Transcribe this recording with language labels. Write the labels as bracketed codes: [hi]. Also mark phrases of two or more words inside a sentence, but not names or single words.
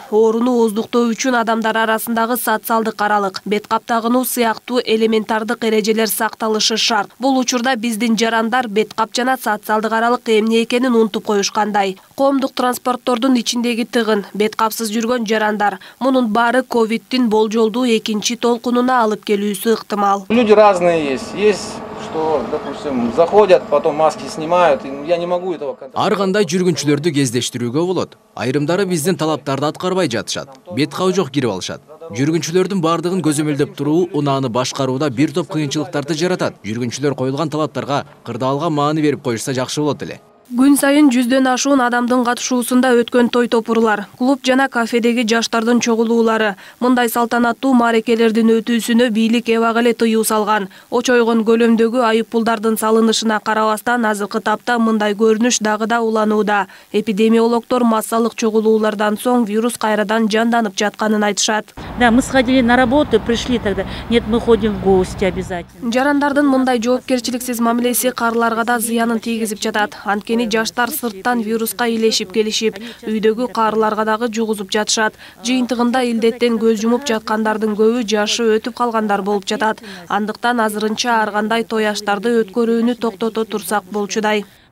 [ky] Ооруну ооздуктоо үчүн адамдар арасындагы социалдык аралык, бет каптагынуу сыяктуу элементардык эрежелер сакталышы шарт. Бул учурда биздин жарандар бет кап жана социалдык аралык эмне экенин унутуп коюшкандай. Коомдук транспорттордун ичиндеги тыгын, бет капсыз жүргөн жарандар. Мунун баары ковидтин болжолдуу экинчи толкунуна алып келүүсү ыктымал. [ru] Люди разные есть, что, допустим, заходят, потом маски снимают, я не могу этого контролировать. [ky] Ар кандай жүргүнчүлөрдү кездештирүүгө болот. Айрымдары биздин талаптарды аткарбай жатышат. Бет кабы жок кирип алышат. Жүргүнчүлөрдүн бардыгын көзөмөлдөп туруу унааны башкарууда бир топ кыйынчылыктарды жаратат. Жүргүнчүлөр коюлган талаптарга кырдаалга маани берип коюшса жакшы болот эле. Күн сайын 100дөн ашуун адамдын катышуусунда өткөн той топурлар, клуб жана кафедеги жаштардын чогулуулары. Мындай салтанаттуу маарекелердин өтүүсүнө бийлик эбак эле тыюу салган. Очойгон көлөмдөгү айыппулдардын салынышына карабастан азыркы тапта мындай көрүнүш дагы да уланууда. Эпидемиологдор массалык чогулуулардан соң вирус кайрадан жанданып жатканын айтышат. [ru] Да, мы сходили на работу, пришли тогда. Нет, мы ходим в гости обязательно. [ky] Жарандардын мындай жоопкерчиликсиз мамилеси каарыларга да зыянын тийгизип жатат. Жаштар сырттан вируска илешип келишип, үйдөгү каарыларга дагы жугузуп жатышат. Жыйынтыгында илдеттен көз жумуп жаткандардын көбү жашы өтүп калгандар болуп жатат. Андыктан азырынча ар кандай той аштарды өткөрүүнү токтото турсак болчудай.